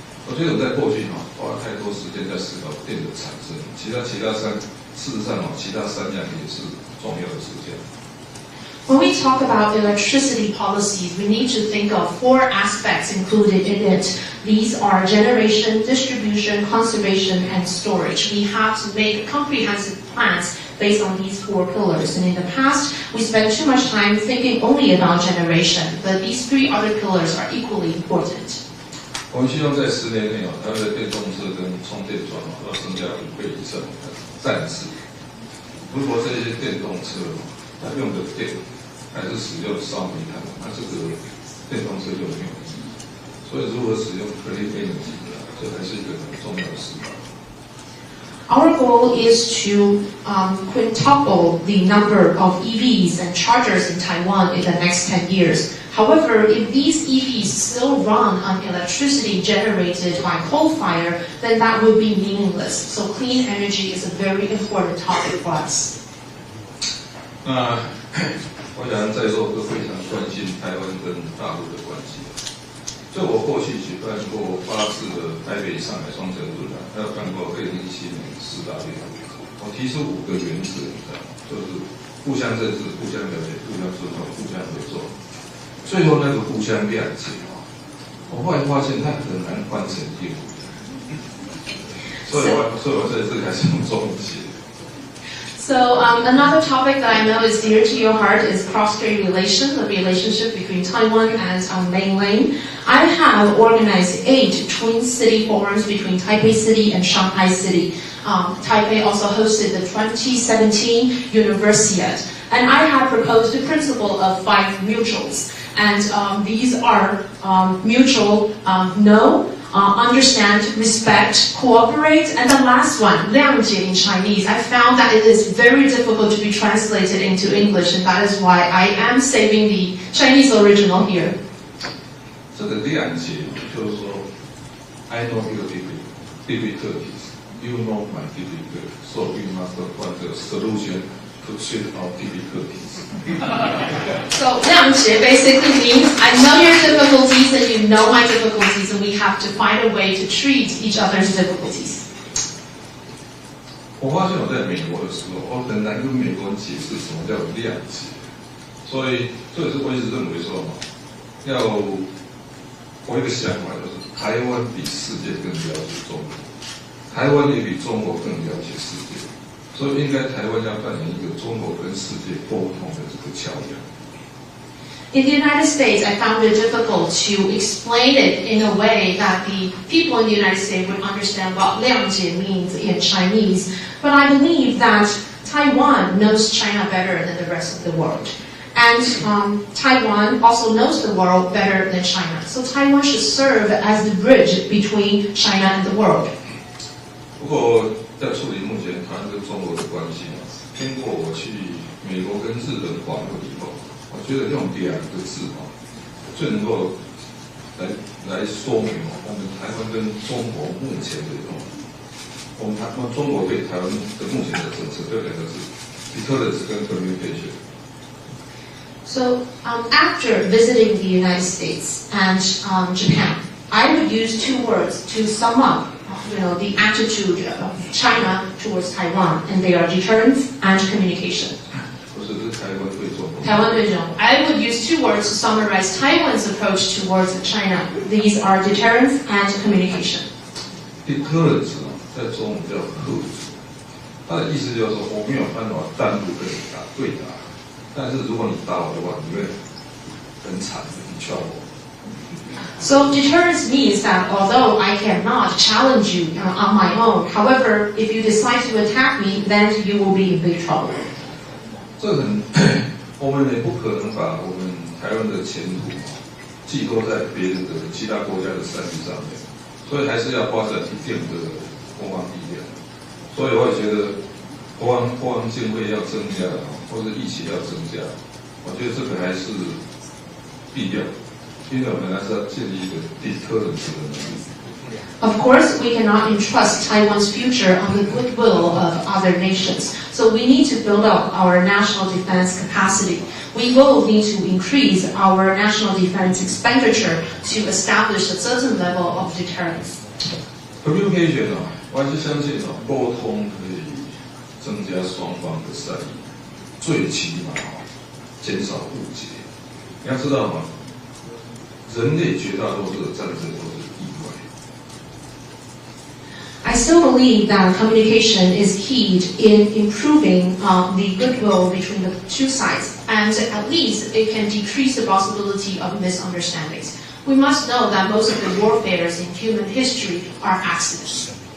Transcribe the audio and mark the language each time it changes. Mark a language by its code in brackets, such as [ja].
[zh] 我觉得我在过去花了太多时间在思考电的产生，事实上其他3样也是重要的事项。 [en] When we talk about electricity policies, we need to think of 4 aspects included in it. These are generation, distribution, conservation, and storage. We have to make comprehensive plans based on these 4 pillars. And in the past, we spent too much time thinking only about generation, but these 3 other pillars are equally important. [zh] 我们希望在10年内台湾的电动车跟充电桩要增加5倍以上的占比。如果这些电动车它用的电还是使用烧煤炭，那这个电动车就没有意义。所以如何使用 [en] clean energy [zh] 这还是一个很重要的思考。 [en] Our goal is to quintuple the number of EVs and chargers in Taiwan in the next 10 years. However, if these EVs still run on electricity generated by coal fire, then that would be meaningless. So clean energy is a very important topic for us. [zh] 那我想在座都非常关心台湾跟大陆的关系。就我过去举办过8次的台北、上海双城论坛，还有办过2017年4大联合会，我提出5个原则，就是互相认识、互相了解、互相尊重、互相合作。最后那个互相谅解我后来发现它很难翻成英文，所以我在这里还是用中文写。 [en] So another topic that I know is dear to your heart is cross-strait relation, the relationship between Taiwan and mainland. I have organized 8 twin city forums between Taipei City and Shanghai City. Taipei also hosted the 2017 Universiade. And I have proposed the principle of 5 mutuals. And these are mutual know, understand, respect, cooperate, and the last one, 谅解 in Chinese. I found that it is very difficult to be translated into English, and that is why I am saving the Chinese original here. [zh] 这个谅解就是说 [en] I know your difficulties, you know my difficulties, so we must find a solution to treat our difficulties. So 谅解 basically means I know your difficulties and you know my difficulties, and we have to find a way to treat each other's difficulties. [zh] 我发现我在美国的时候，我很难跟美国人解释什么叫谅解，所以这也是我一直认为说，我有一个想法就是，台湾比世界更了解中国，台湾也比中国更了解世界。所以应该台湾要扮演一个中国跟世界沟通的这个桥梁。 [en] In the United States, I found it difficult to explain it in a way that the people in the United States would understand what 谅解 means in Chinese. But I believe that Taiwan knows China better than the rest of the world. And Taiwan also knows the world better than China. So Taiwan should serve as the bridge between China and the world. [zh] 不过在处理目前台湾跟中国的关系经过我去美国跟日本访问以后，我觉得用2个字最能够来说明我们台湾跟中国目前的我们中国对台湾的目前的政策，这2个字 ：deterrence 跟 communication。 [en] So after visiting the United States and Japan, I would use 2 words to sum up, the attitude of China towards Taiwan, and they are deterrence and communication. [zh] 不是台湾对中国。台湾对中国 [en] I would use 2 words to summarize Taiwan's approach towards China. These are deterrence and communication. [zh] Deterrence 在中文叫吓阻，它的意思就是说，我没有办法单独跟你对打，但是如果你打我的话，你会很惨的，你敲我。 [en] So deterrence means that although I cannot challenge you on my own, however, if you decide to attack me, then you will be in big trouble. [zh] 这我们也不可能把我们台湾的前途寄托在别人的其他国家的善意上面，所以还是要发展一定的国防力量。所以我也觉得国防经费要增加，或者疫情要增加，我觉得这个还是必要。因为我们还是要建立一个 deterrence 的能力。 [en] Of course, we cannot entrust Taiwan's future on the goodwill of other nations. So we need to build up our national defense capacity. We will need to increase our national defense expenditure to establish a certain level of deterrence. [zh] Communication 我还是相信沟通可以增加双方的善意，最起码减少误解。你要知道吗？人类绝大多数的战争都是意外。 [en] I still believe that communication is keyed in improving the goodwill between the 2 sides, and at least it can decrease the possibility of misunderstandings. We must know that most of the warfares in human history are accidents.